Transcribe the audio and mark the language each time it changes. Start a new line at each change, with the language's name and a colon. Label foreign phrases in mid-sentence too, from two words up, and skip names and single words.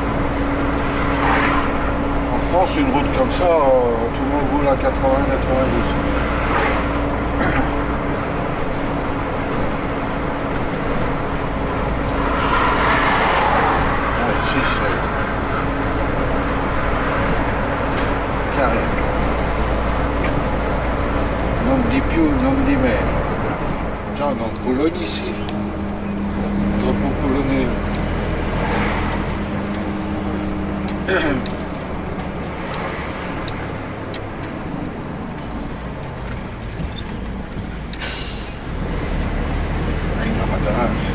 French: En France, une route comme ça, tout le monde roule à 80-92. Ici, c'est carré.
Italian: Non di più, non di meno.
French: Putain, dans le Pologne ici. Drapeau polonais. Une radar.